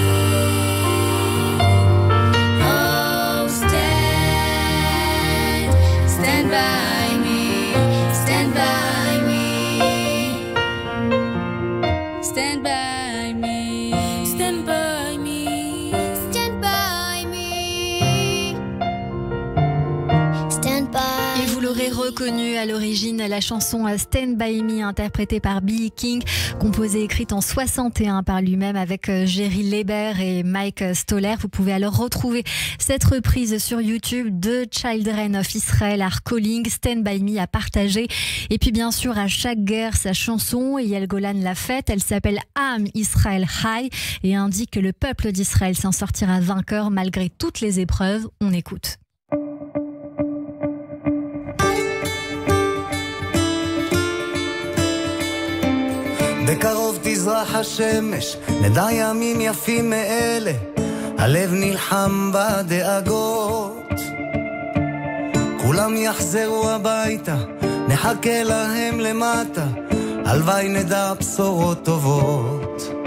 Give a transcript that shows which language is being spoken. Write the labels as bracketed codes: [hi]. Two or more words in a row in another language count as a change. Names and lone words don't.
[en] Oh, stand by me. Stand by me. Stand by me. Stand by me. Stand by me. Stand by. [fr] Et vous l'aurez reconnu à l'origine, la chanson Stand By Me, interprétée par B.B. King, composée et écrite en 61 par lui-même avec Jerry Leiber et Mike Stoller. Vous pouvez alors retrouver cette reprise sur YouTube de Children of Israel are Calling, Stand By Me à partager. Et puis bien sûr, à chaque guerre, sa chanson, et Yael Golan l'a faite, elle s'appelle Am Israel High et indique que le peuple d'Israël s'en sortira vainqueur malgré toutes les épreuves. On écoute. [he] בקרוב תזרח השמש, נדע ימים יפים מאלה, הלב נלחם בדאגות. כולם יחזרו הביתה, נחכה להם למטה, הלוואי נדע בשורות טובות.